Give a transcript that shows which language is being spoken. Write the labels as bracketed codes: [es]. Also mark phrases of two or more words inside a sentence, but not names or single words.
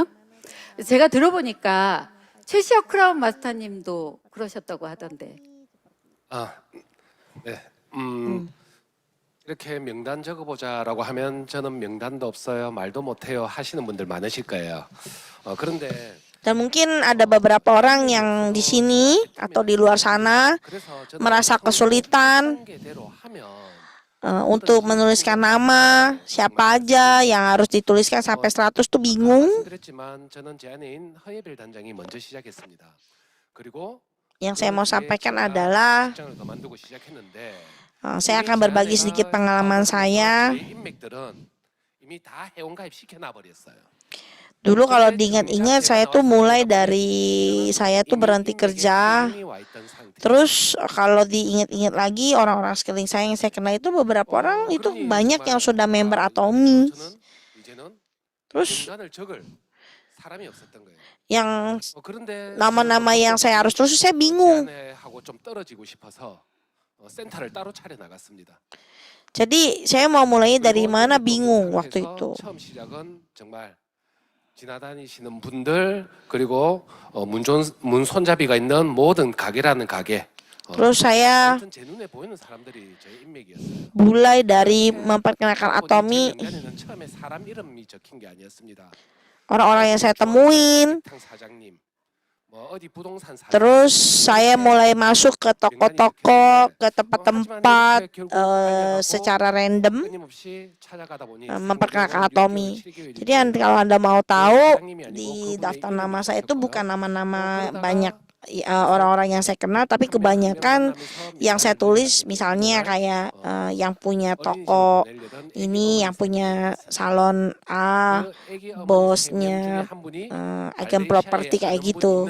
[ko] 제가 들어보니까 최시혁 크라운 마스터님도 그러셨다고 하던데. 네. 이렇게 명단 적어보자라고 하면 저는 명단도 없어요, 말도 못해요 하시는 분들 많으실 거예요. 그런데 [id] dan mungkin ada beberapa orang yang di sini atau di luar sana merasa kesulitan untuk menuliskan nama siapa aja yang harus dituliskan sampai 100 tuh bingung. [ko] 말씀드렸지만 저는 제 아내인 허예별 단장이 먼저 시작했습니다. 그리고 [id] Yang saya mau sampaikan adalah [ko] 직장을 그만두고 시작했는데 [id] saya akan berbagi sedikit pengalaman saya. [ko] 저희 인맥들은 이미 다 회원가입 시켜놔 버렸어요. [id] Dulu kalau diingat-ingat saya tuh mulai dari saya tuh berhenti kerja Terus kalau diingat-ingat lagi orang-orang sekeliling saya yang saya kenal itu beberapa orang itu [ko] 그러니 [id] banyak yang [ko] 정말 [id] sudah member [ko] 이거 Atomi. 저는 이제는 [id] Terus [ko] 명단을 적을 사람이 없었던 거예요. [id] yang [ko] 그런데 [id] nama-nama yang saya harus terus saya bingung. [ko] 제안하고 좀 떨어지고 싶어서 센터를 따로 차려 나갔습니다. [id] Jadi saya mau mulainya dari [ko] 그리고 [id] mana [ko] 여기 또 [id] bingung [ko] 그 [id] waktu [ko] 상태에서 [id] itu. [ko] 처음 시작은 정말 지나다니시는 분들 그리고 문 손잡이가 있는 모든 가게라는 가게. [id] Terus saya [ko] 아무튼 제 눈에 보이는 사람들이 제 인맥이었어요. [id] mulai dari memperkenalkan Atomi, [ko] 명단에는 처음에 사람 이름이 적힌 게 아니었습니다. [id] orang-orang yang saya temuin. [ko] 식당 사장님, 뭐 어디 부동산 사장님. [id] Terus saya mulai masuk ke toko-toko, ke tempat-tempat secara random [ko] 끊임없이 찾아가다 보니 [id] memperkenalkan Atomi. Jadi kalau Anda mau tahu di daftar nama saya itu bukan nama-nama banyak orang-orang yang saya kenal, tapi kebanyakan yang saya tulis misalnya kayak yang punya toko ini, yang punya salon A, bosnya agen properti kayak gitu.